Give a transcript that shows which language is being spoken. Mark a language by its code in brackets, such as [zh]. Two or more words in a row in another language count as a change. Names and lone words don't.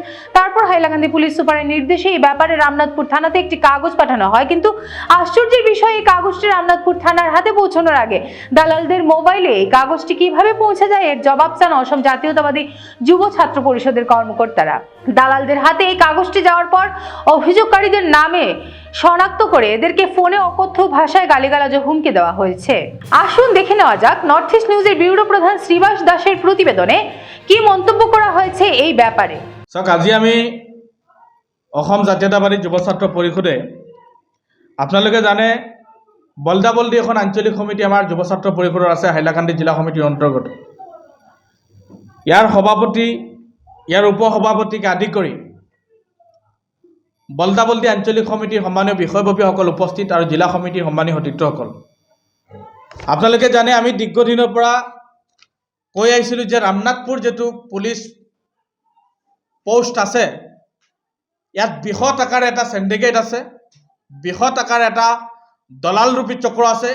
[bn] তারপর হাইলাকান্দি পুলিশ সুপারের নির্দেশে এই ব্যাপারে রামনাথপুর থানাতে একটি কাগজ পাঠানো হয়, কিন্তু আশ্চর্যের বিষয় এই কাগজটি রামনাথপুর থানার হাতে পৌঁছানোর আগে দালালদের মোবাইলে এই কাগজটি কিভাবে পৌঁছে যায় এর জবাব চান অসম জাতীয়তাবাদী যুব ছাত্র পরিষদের কর্মকর্তারা। দালালদের হাতে এই কাগজটি যাওয়ার পর অভিযোগকারীদের নামে শনাক্ত করে এদেরকে ফোনে অকথ্য ভাষায় গালিগালাজ ও হুমকি দেওয়া হয়েছে। আসুন দেখে নেওয়া যাক নর্থ ইস্ট নিউজের ব্যুরো প্রধান শ্রীবাস দাসের প্রতিবেদনে কি মন্তব্য করা হয়েছে এই ব্যাপারে। [as] আজি আমি অসম জাতীয়তাবাদী যুৱ ছাত্ৰ পৰিষদে আপোনালোকে জানে বলদাবলদি এখন আঞ্চলিক সমিতি আমাৰ যুৱ ছাত্ৰ পৰিষদৰ আছে হাইলাকান্দি জিলা সমিতিৰ অন্তৰ্গত। ইয়াৰ সভাপতি, ইয়াৰ উপসভাপতিকে আদি কৰি বলদাবলদি আঞ্চলিক সমিতিৰ সন্মানীয় বিষয়ববীয়াসকল উপস্থিত আৰু জিলা সমিতিৰ সন্মানীয় সতীৰ্থসকল, আপোনালোকে জানে আমি দীৰ্ঘদিনৰ পৰা কৈ আহিছিলোঁ যে ৰামনাথপুৰ যিটো পুলিচ পোষ্ট আছে, ইয়াত বৃহৎ আকাৰে এটা সিন্ডিকেট আছে, বৃহৎ আকাৰে এটা দলালৰূপী চক্ৰ আছে।